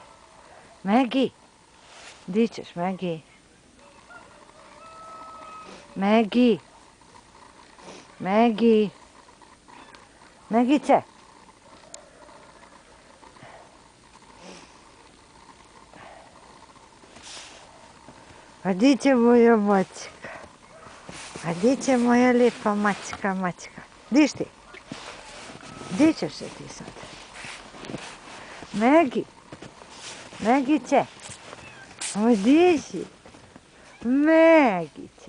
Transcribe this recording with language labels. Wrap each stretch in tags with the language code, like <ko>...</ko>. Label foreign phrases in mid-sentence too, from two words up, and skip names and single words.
<hr>Megi? Di ćeš, Megi? Megi? Megi? Megice? A di će moja mačka? A di će moja lijepa mačka, mačka? Diš ti? Di ćeš se ti sad? Megi? Megice? O, di si? Megi?</hr>